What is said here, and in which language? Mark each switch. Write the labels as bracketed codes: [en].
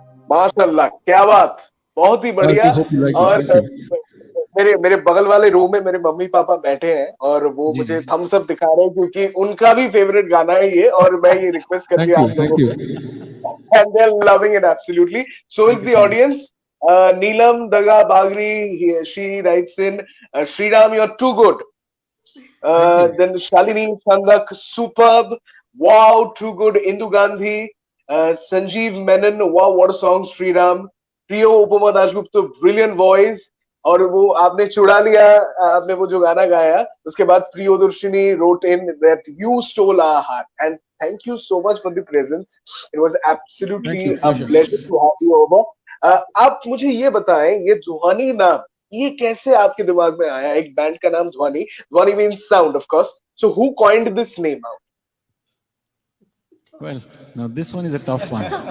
[hi] माशाल्लाह, क्या बात, बहुत ही बढ़िया। और मेरे बगल वाले रूम में मेरे मम्मी पापा बैठे हैं और वो मुझे थम्स अप दिखा रहे हैं क्योंकि उनका भी फेवरेट गाना है ये, और मैं ये रिक्वेस्ट कर दिया आप लोगों को, [en] And they are loving it absolutely. So is the audience. Neelam Daga Bagri, she writes in, Sriram, you're too good. Then Shalini Chandak, superb, wow, too good. Indu Gandhi, Sanjeev Menon, wow, what a song, Sriram. Priyo Upama Dasgupta, brilliant voice. [hi] और वो आपने चुरा लिया, आपने वो जो गाना गाया, उसके बाद [en] Priyodarshini wrote in that you stole our heart, and thank you so much for the presence. It was absolutely a pleasure to have you over. [hi] आप मुझे ये बताएं, ये ध्वनि नाम ये कैसे आपके दिमाग में आया? एक बैंड का नाम ध्वनि, ध्वनि [en] means sound of course. So who coined this name out? Well, now this one is a tough one.